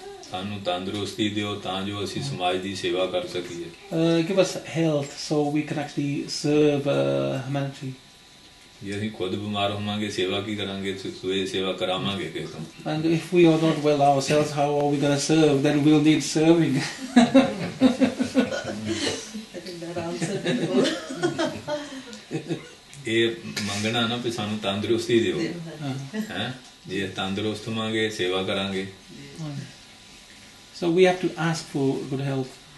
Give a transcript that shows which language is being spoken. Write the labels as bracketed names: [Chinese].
[Punjabi] ਸਾਨੂੰ ਤੰਦਰੁਸਤੀ ਦਿਓ ਤਾਂ ਜੋ ਅਸੀਂ ਸਮਾਜ ਦੀ ਸੇਵਾ ਕਰ ਸਕੀਏ। [English] Give us health so we can actually serve humanity. [Punjabi] ਜੇ ਅਸੀਂ ਖੁਦ ਬਿਮਾਰ ਹੋਵਾਂਗੇ ਸੇਵਾ ਕੀ ਕਰਾਂਗੇ? ਸੋਏ ਸੇਵਾ ਕਰਾਵਾਂਗੇ ਕਿਸੇ ਤੋਂ। [English] And if we are not well ourselves, how are we going to serve? Then we'll need serving. I think that answer. [Punjabi] ਇਹ ਮੰਗਣਾ ਨਾ ਵੀ ਸਾਨੂੰ ਤੰਦਰੁਸਤੀ ਦਿਓ, ਹੈ ਜੇ ਤੰਦਰੁਸਤ ਹੋਵਾਂਗੇ ਸੇਵਾ ਕਰਾਂਗੇ। [English] So we have to ask for good health.